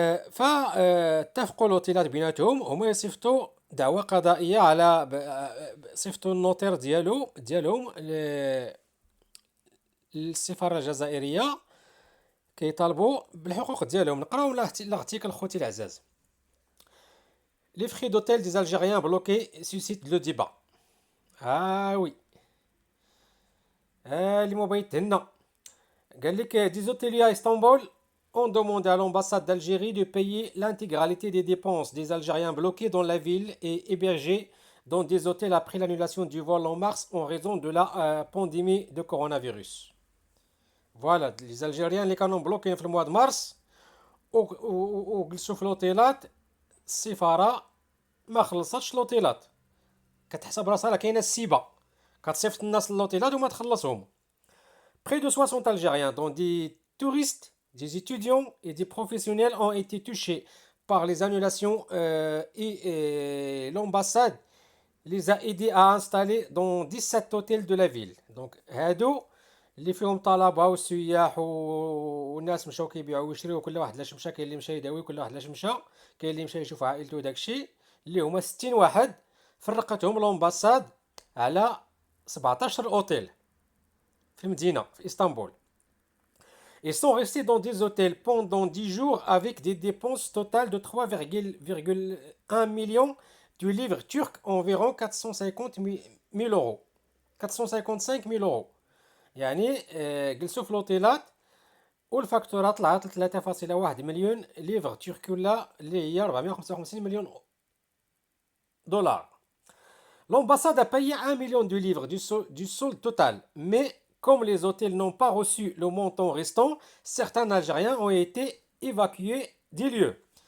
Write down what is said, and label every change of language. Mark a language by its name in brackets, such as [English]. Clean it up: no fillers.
[Arabic] فاتفقوا الوكيلات بيناتهم هما يصيفطوا دعوى قضائية على صيفطوا النوتير ديالهم للسفارة الجزائرية، كيطالبوا بالحقوق ديالهم. نقراو l'article خوتي العزاز. [French] Les frais d'hôtel des Algériens bloqués suscitent le débat. Ah oui. [Arabic] اللي ما بغيت هنا قال لك [French] des hôteliers à Istanbul ont demandé à l'ambassade d'Algérie de payer l'intégralité des dépenses des Algériens bloqués dans la ville et hébergés dans des hôtels après l'annulation du vol en mars en raison de la pandémie de coronavirus. Voilà, les Algériens [Arabic] اللي كانوا بلوكين في المواد مارس وجلسوا في الاوتيلات، السفاره ما خلصتش الاوتيلات. كتحسب راسها راه كاينه السيبه، كتصيفط الناس للاوتيلات وما تخلصهم. [French] Près de 60 Algériens, dont des touristes, des étudiants et des professionnels, ont été touchés par les annulations et l'ambassade les a aidés à installer dans 17 hôtels de la ville. [Arabic] Donc, هادو اللي فيهم طلبة والسياح والناس مشاو كيبيعوا ويشريو، كل واحد لاش مشى، كاين اللي مشى يداوي، كل واحد لاش مشى، كاين اللي مشى يشوف عائلته وداكشي، اللي هما 60 واحد فرقتهم الامباساد على 17 اوتيل في المدينة في اسطنبول. [French] Ils sont restés dans des hôtels pendant 10 jours avec des dépenses totales de 3,1 millions de livres turcs, environ 450 000 euros. 455 000 euros. [Arabic] يعني جلسوا في الاوتيلات والفاكتورات طلعت ل 3.1 مليون ليفر ترك، ولا اللي هي 455 مليون دولار. [French] L'ambassade a payé 1 million de livres du solde total, mais comme les hôtels n'ont pas reçu le montant restant, certains Algériens ont été évacués des lieux.